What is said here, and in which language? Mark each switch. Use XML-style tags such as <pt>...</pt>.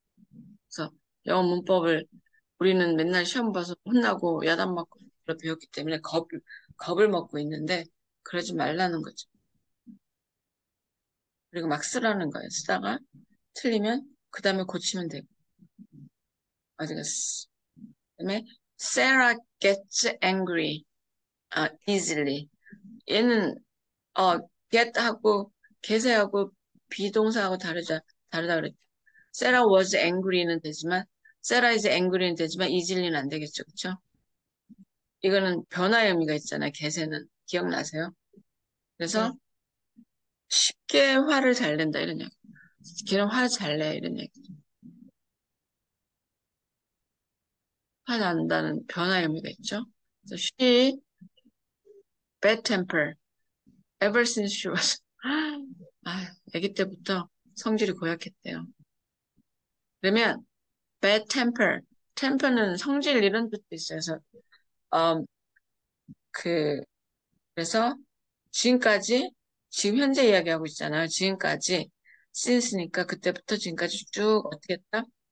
<ko>그래서 영어 문법을 우리는 맨날 시험 봐서 혼나고 야단 맞고 배웠기 때문에 겁을 먹고 있는데 그러지 말라는 거죠. 그리고 막 쓰라는 거예요. 쓰다가 틀리면 그 다음에 고치면 되고. 어디 갔어?</ko> <en>그다음에 Sarah gets angry easily.</en> <ko>얘는 get하고 get하고 비동사하고 다르다 그랬죠.</ko> <en>Sarah was angry</en> <ko>는 되지만</ko> <en>Sarah is angry</en> <ko>는 되지만 easily는 안 되겠죠. 그렇죠? 이거는 변화의 의미가 있잖아요. get에는 기억나세요? 그래서 네. 쉽게 화를 잘 낸다 이런 얘기. 걔는 화 잘 내 이런 얘기. 화난다는 변화의 의미가 있죠. 그래서</ko> <en>she bad temper ever since she was</en> <ko>아기 때부터 성질이 고약했대요. 그러면</ko> <en>bad temper,</en> <ko>temper는 성질 이런 뜻도 있어요. 그래서 음, 그 그래서 지금까지 지금 현재 이야기하고 있잖아요. 지금까지 since니까 그때부터 지금까지 쭉 어떻게 했다?</ko>